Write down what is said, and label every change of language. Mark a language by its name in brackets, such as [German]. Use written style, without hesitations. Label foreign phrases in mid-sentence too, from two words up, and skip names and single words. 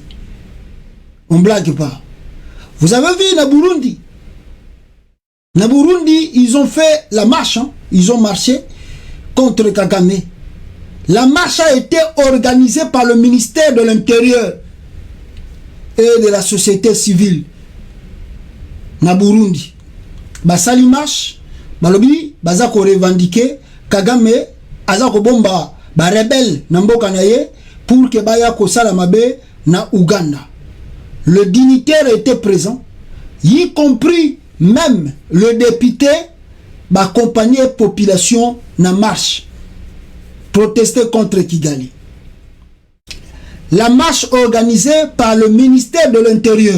[French] On blague pas. Vous avez vu na Burundi? [Lingala] Na Burundi, [French] ils ont fait la marche, hein? Ils ont marché contre Kagame. La marche a été organisée par le ministère de l'Intérieur et de la société civile. [Lingala] Na Burundi. Basali marche, balobi, bazako revendiquer Kagame, azako bomba, ba rebelle na mboka na ye [French] pour que [Lingala] baya kosala mabe na Uganda. [French] Le dignitaire était présent, y compris même le député accompagné la population na marche protester contre Kigali. La marche organisée par le ministère de l'Intérieur.